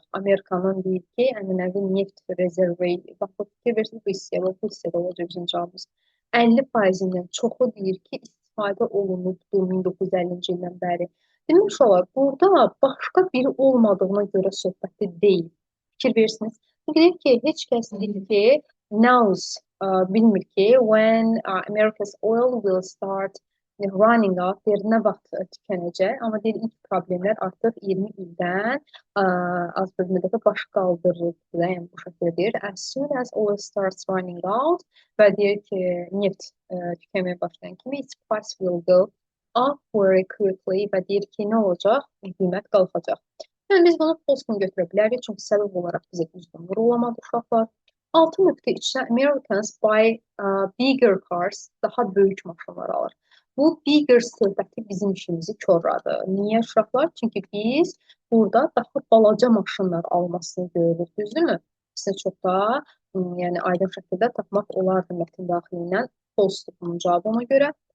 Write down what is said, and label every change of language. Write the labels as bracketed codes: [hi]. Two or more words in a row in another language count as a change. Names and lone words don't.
[az] Amerikanın deyir ki, ənənəvi neft rezervi, baxıb fikir versin, bu hissədə olacaq bizim cavabımız. 50%-dən çoxu deyir ki, istifadə olunubdur 1950-ci ildən bəri. Demiş olar, burada başqa biri olmadığına görə söhbəti deyil. Fikir versiniz. Deyir ki, heç kəs deyir ki, knows, bilmir ki, [en] when America's oil will start running out, [az] deyir, nə vaxt tükənəcək. Amma deyir, ilk problemlər artıq 20 ildən az bir müddətə baş qaldırır. Yəni, bu şəkildə deyir. [en] As soon as oil starts running out [az] və deyir ki, neft tükənməyə başlayan kimi, [en] its price will go up very quickly [az] və deyir ki, nə olacaq? Qiymət qalxacaq. Yəni biz bunu false kimi götürə bilərik, çünki səbəb olaraq bizə düzgün vurulamadı uşaqlar. [en] 6.3-də Americans buy bigger cars, [az] daha böyük maşınlar alır. Bu bigger söhbəti bizim işimizi korladı. Niyə uşaqlar? Çünki biz burada daha balaca maşınlar almasını görürük, düzdürmü? Sizə çox da yəni aydın şəkildə tapmaq olardı mətn daxilindən false bunun cavabı ona görə.